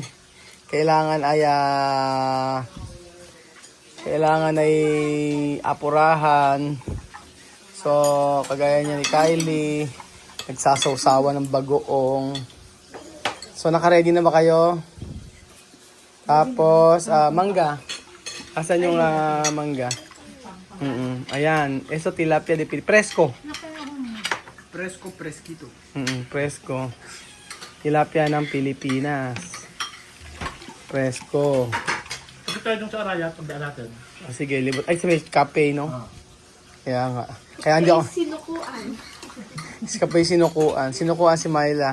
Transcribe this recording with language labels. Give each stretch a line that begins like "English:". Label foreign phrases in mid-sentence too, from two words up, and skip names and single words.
Filipino: Kailangan ay apurahan. So, kagaya niya ni Kylie, nagsasawsawa ng bagoong. So, naka-ready na ba kayo? Tapos, mangga. Asan yung mangga? Ayan.
Spanish: Eso tilapia de Fresco. Fresco, fresquito. Fresco.
Filipino: Tilapia ng Pilipinas. Fresco. Ito tayo dun sa Araya, tandaan natin. Sige, libot. Ay, sabi, kape, no? Kaya nga. Kaya hindi ako. Sinukuan. Kapay sinukuan. Sinukuan si Myla.